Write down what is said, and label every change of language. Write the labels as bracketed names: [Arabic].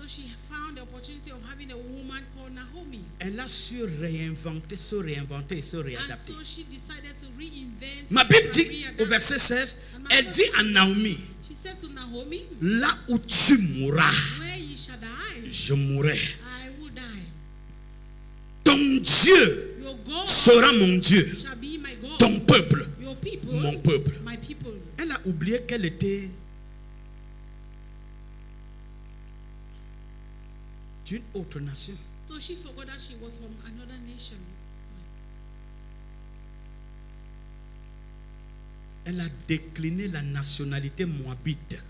[English] So she found the opportunity of having a woman called Naomi. [French] Elle a su réinventer, se réinventer et se [English] And [French] réadapter. [English] so she decided to reinvent. [French] Ma Bible [English] and [French] dit [English] readapt. [French] au verset 16, elle dit à Naomi, [English] She said to Naomi, [French] là où tu mourras, [English] where ye shall die, [French] je mourrai. [English] I will die. [French] Ton Dieu [English] Your God [French] sera mon Dieu, [English] shall be my God. [French] ton peuple, [English] Your people, [French] mon peuple. [English] my people. [French] Elle a oublié qu'elle était d'une autre nation. [English] So she forgot that she was from another nation. [French] Elle a décliné la nationalité moabite